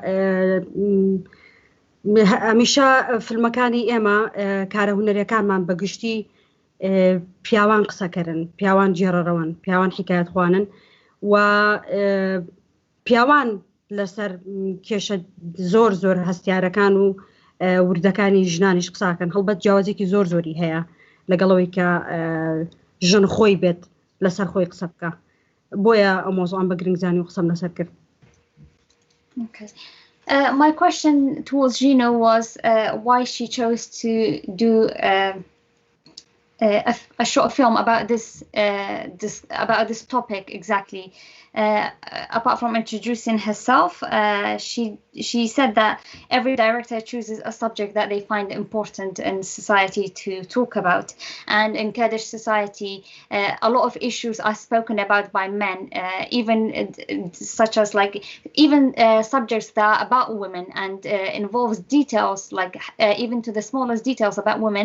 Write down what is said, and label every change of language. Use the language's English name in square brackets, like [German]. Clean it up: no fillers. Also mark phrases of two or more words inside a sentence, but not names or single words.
[Central Kurdish] هەمیشە فیلمەکانی ئێمە کارە هونەرەکانمان بەگشتی پیاوان قسەکردن پیاوان جێڕەرەوەن پیاوان حکایەتخوانن و پیاوان لەسەر کێشە زۆر هەستیارەکان و وردەکانی ژنانیش قساکەن هەڵبەت جیاوازێکی زۆری هەیە لەگەڵەوەی کە ژن خۆی بێت لەسەر خۆی قسە بکە بۆیە ئەم مۆزوعان بە گرنگزانی و قسەم لەسەر کرد. [English] My question towards Zhino was why she chose to do a short film about this topic exactly. Apart from introducing herself, she said that every director chooses a subject that they find important in society to talk about, and in Kurdish society a lot of issues are spoken about by men, even such as like even subjects that are about women and involves details like even to the smallest details about women.